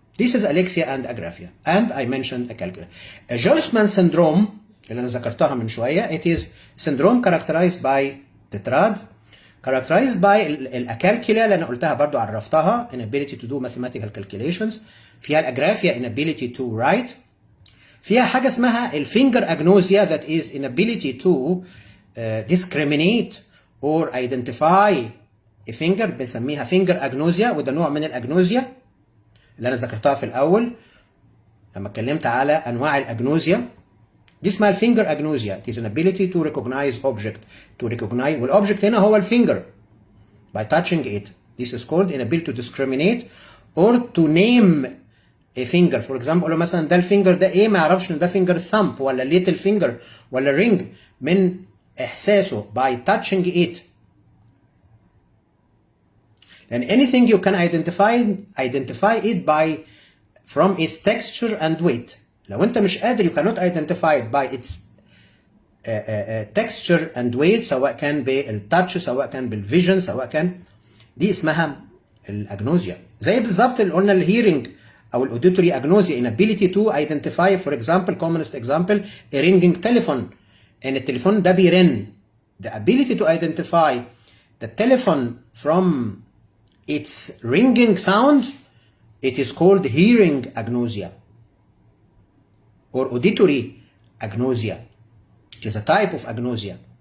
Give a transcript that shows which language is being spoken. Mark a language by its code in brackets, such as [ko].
[en] This is alexia and agraphia. And I mentioned acalculia. Gerstmann syndrome [ar] اللي أنا ذكرتها من شوية, [en] it is syndrome characterized by tetrad, characterized by الأكالكيلا [ar] اللي أنا قلتها برضو عرفتها, [en] inability to do mathematical calculations. [ar] فيها الأجرافيا [en] inability to write. [ar] فيها حاجة اسمها الفينجر agnosia [en] that is inability to discriminate or identify a finger, [ar] بنسميها finger agnosia, وده نوع من الأجنوزيا اللي أنا ذكرتها في الأول لما اتكلمت على أنواع الأجنوزيا. دي اسمها الفينجر agnosia. [en] It is an ability to recognize object, to recognize, [ar] والobject هنا هو الفينجر [en] by touching it. This is called inability to discriminate or to name a finger. For example [ar] أقول له مثلا ده الفينجر ده إيه, ما يعرفش إن ده فينجر thumb ولا little finger ولا ring من إحساسه [en] by touching it. And anything you can identify it by from its texture and weight. [ar] لو انت مش قادر [en] you cannot identify it by its texture and weight, [ar] سواء كان بالتاتش سواء كان بالفيجن سواء كان, دي اسمها الاجنوزيا. زي بالظبط اللي قلنا الهيرنج او الاوديتوري اجنوزيا, [en] inability to identify for example commonest example a ringing telephone, [ar] ان التليفون ده بيرن. [en] The ability to identify the telephone from its ringing sound, it is called hearing agnosia or auditory agnosia, which is a type of agnosia.